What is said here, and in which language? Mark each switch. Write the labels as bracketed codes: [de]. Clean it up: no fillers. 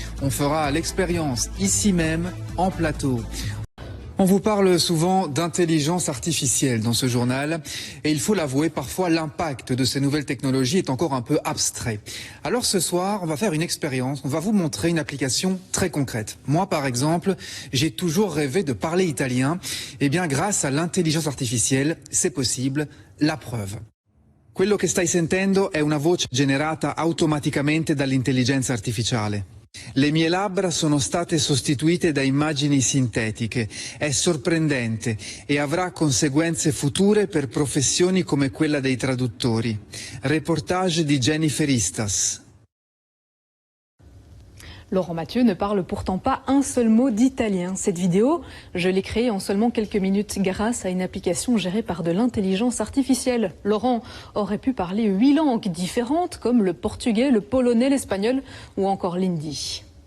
[fr] On fera l'expérience ici même, en plateau. On vous parle souvent d'intelligence artificielle dans ce journal et il faut l'avouer, parfois l'impact de ces nouvelles technologies est encore un peu abstrait. Alors ce soir, on va faire une expérience, on va vous montrer une application très concrète. Moi par exemple, j'ai toujours rêvé de parler italien. Eh bien grâce à l'intelligence artificielle, c'est possible, la preuve. [it] Quello che stai sentendo è una voce generata automaticamente dall'intelligenza artificiale. Le mie labbra sono state sostituite da immagini sintetiche. È sorprendente e avrà conseguenze future per professioni come quella dei traduttori. Reportage di Jennifer Istas. [fr] Laurent Mathieu ne parle pourtant pas un seul mot d'italien. Cette vidéo, je l'ai créée en seulement quelques minutes grâce à une application gérée par de l'intelligence artificielle. Laurent aurait pu parler 8 langues différentes comme le portugais, le polonais, l'espagnol ou encore l'hindi.